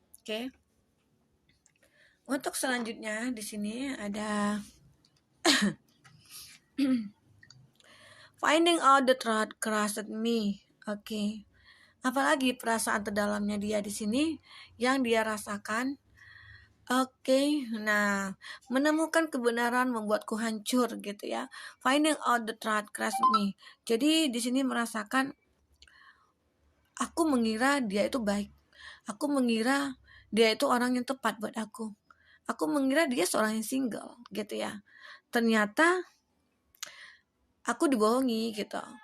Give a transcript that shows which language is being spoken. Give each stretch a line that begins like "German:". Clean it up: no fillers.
Indonesian: Oke. Untuk selanjutnya di sini ada
English: finding out the truth crushed me.
Indonesian: Oke. Apalagi perasaan terdalamnya dia di sini yang dia rasakan. Oke. Nah, menemukan kebenaran membuatku hancur gitu ya.
English: Finding out the truth crushed me.
Indonesian: Jadi di sini merasakan aku mengira dia itu baik. Aku mengira dia itu orang yang tepat buat aku. Aku mengira dia seorang yang single gitu ya. Ternyata aku dibohongi gitu.